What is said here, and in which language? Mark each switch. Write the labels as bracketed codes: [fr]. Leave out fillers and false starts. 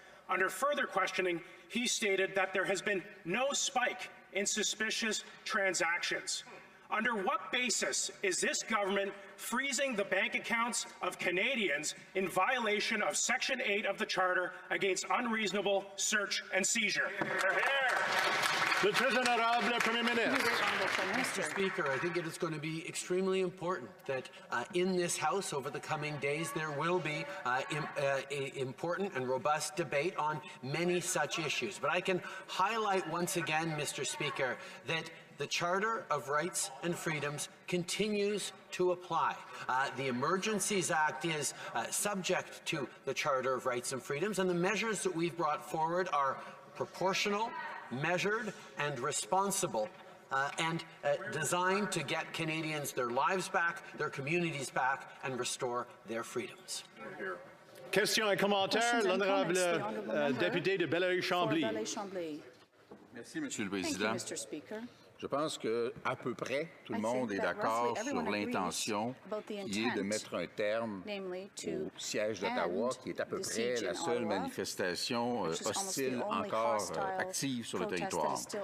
[en] Under further questioning, he stated that there has been no spike in suspicious transactions. Under what basis is this government freezing the bank accounts of Canadians in violation of Section 8 of the Charter against unreasonable search and seizure? [fr] Le très honorable Premier Ministre. [en] Mr. Speaker, I think it is going to be extremely important that in this House over the coming days there will be important and robust debate on many such issues. But I can highlight once again, Mr. Speaker, that the Charter of Rights and Freedoms continues to apply. The Emergencies Act is subject to the Charter of Rights and Freedoms, and the measures that we've brought forward are proportional, measured, and responsible, and designed to get Canadians their lives back, their communities back, and restore their freedoms. [fr] Questions et commentaires, l'honorable député de Belleuil-Chambly. Merci, Monsieur le Président. [en] Thank you, Mr. Speaker. [fr] Je pense qu'à peu près tout le monde est d'accord sur l'intention qui est de mettre un terme au siège d'Ottawa, qui est à peu près la seule manifestation hostile encore active sur le territoire.